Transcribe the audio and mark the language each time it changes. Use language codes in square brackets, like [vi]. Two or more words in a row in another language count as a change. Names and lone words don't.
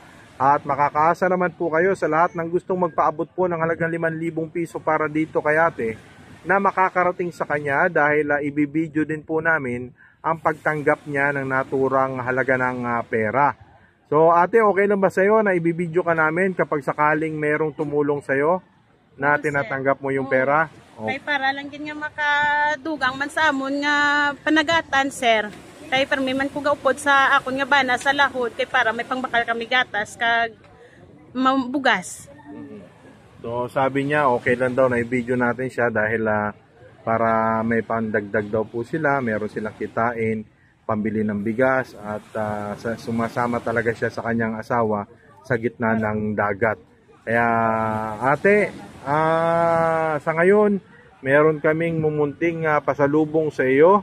[tl] At makakaasa naman po kayo sa lahat ng gustong magpaabot po ng halagang 5,000 piso para dito kay ate na makakarating sa kanya dahil ibibideo din po namin ang pagtanggap niya ng naturang halaga ng pera. So ate, okay lang ba sa'yo na ibibideo ka namin kapag sakaling merong tumulong sa'yo na tinatanggap mo yung pera? [hil] Kay para lang din nga makadugang man sa amon nga panagatan sir. Kay permi man ko gaupod sa akon nga bana sa lahod kay para may pangbakal kami gatas kag mabugas. [tl] So sabi niya okay lang daw na i-video natin siya dahil para may pandagdag daw po sila, meron silang kitain, pambili ng bigas at sumasama talaga siya sa kanyang asawa sa gitna ng dagat. Kaya ate, sa ngayon meron kaming mumunting pasalubong sa iyo.